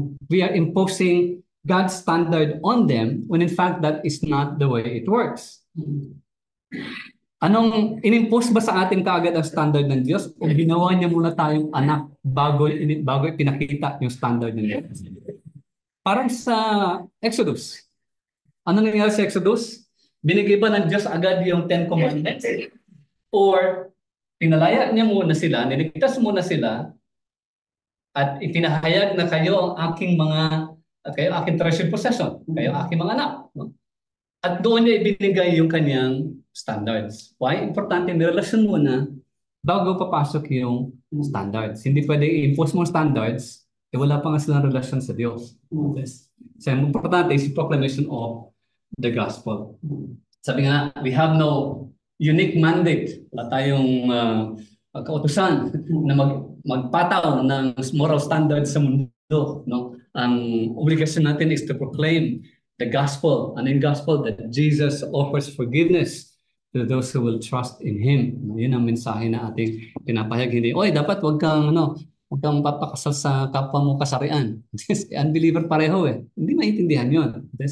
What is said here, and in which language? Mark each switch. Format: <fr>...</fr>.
<en>We are imposing God's standard on them when in fact that is not the way it works.</en> <tl>Anong inimpose ba sa atin kaagad ang standard ng Diyos o ginawa niya muna tayong anak bago pinakita yung standard ng Diyos? Parang sa Exodus. Ano nangyari sa Exodus? Binigay ba ng Diyos agad yung 10 Commandments? Or pinalaya niya muna sila, niligtas muna sila, at ipinahayag na kayo ang aking treasured possession, kayo aking mga anak. No? At doon niya ibinigay yung kanyang standards. Why? Importante, may relasyon muna bago papasok yung standards. Hindi pwede i-impose mo standards, wala pa nga silang relasyon sa Diyos. Yes. So, importante is</tl> <en>proclamation of the gospel. Sabi nga, we have no unique mandate.</en> <tl>Wala tayong kautusan na magpataw ng moral standards sa mundo. No? Ang obligasyon natin is</tl> <en>to proclaim the gospel.</en> <tl>Ano yung gospel?</tl> <en>That Jesus offers forgiveness to those who will trust in Him.</en> <tl>No, yun ang mensahe na ating pinapahayag. Hindi, oy, dapat wag kang papakasal sa kapwa mo kasarian. Unbeliever pareho eh. Hindi maintindihan yun.</tl>